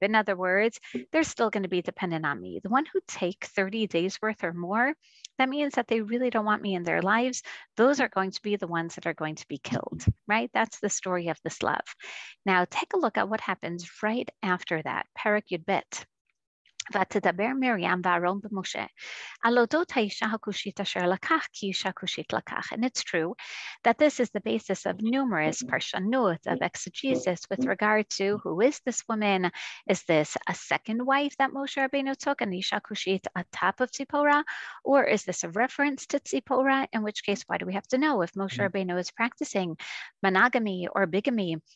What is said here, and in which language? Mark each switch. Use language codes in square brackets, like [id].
[en] In other words, they're still going to be dependent on me. The one who take 30 days worth or more, that means that they really don't want me in their lives. Those are going to be the ones that are going to be killed, right? That's the story of the Slav. Now, take a look at what happens right after that. Perek Yud Bet. [he] ותדבר מרים ואהרון במשה על אודות האישה הכושית אשר לקח כי אישה כושית לקח. [en] And it's true that this is the basis of numerous parshanut, of exegesis with regard to who is this woman? Is this a second wife that Moshe Rabbeinu took, an isha kushit atop of Tzipora? Or is this a reference to Tzipora? In which case, why do we have to know if Moshe Rabbeinu is practicing monogamy or bigamy?